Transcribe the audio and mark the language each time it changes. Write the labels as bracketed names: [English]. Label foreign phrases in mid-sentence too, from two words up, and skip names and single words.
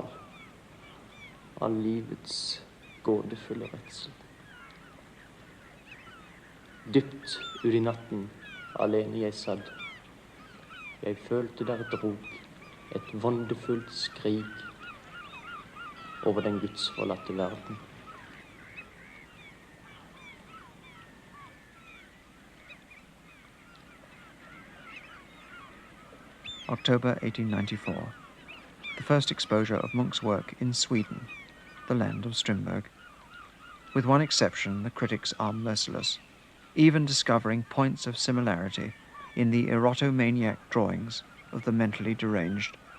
[Norwegian] Av livets gådefulle redsel. Dypt ut i natten, alene jeg satt. Jeg følte der drog et vondefullt skrik over den gudsforlatte verden. [English] October 1894. The first exposure of Munch's work in Sweden, the land of Strindberg. With one exception, the critics are merciless, even discovering points of similarity in the erotomaniac drawings of the mentally deranged.